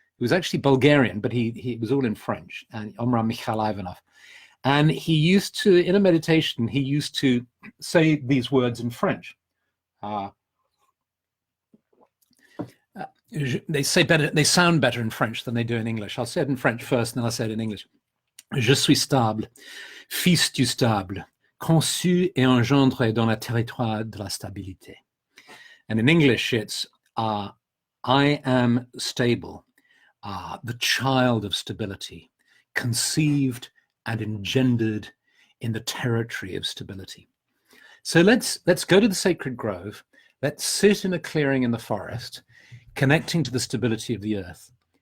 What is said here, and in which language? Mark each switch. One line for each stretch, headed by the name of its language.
English: He was actually Bulgarian, but he was all in French, and Omar Michal Ivanov. And he used to, in a meditation, he used to say these words in French. They say better, they sound better in French than they do in English. I'll say it in French first, and then I'll say it in English.
French: Je suis stable, fils du stable, conçu et engendré dans le territoire de la stabilité.
English: And in English, it's I am stable, the child of stability, conceived and engendered in the territory of stability. So let's go to the sacred grove. Let's sit in a clearing in the forest, connecting to the stability of the earth.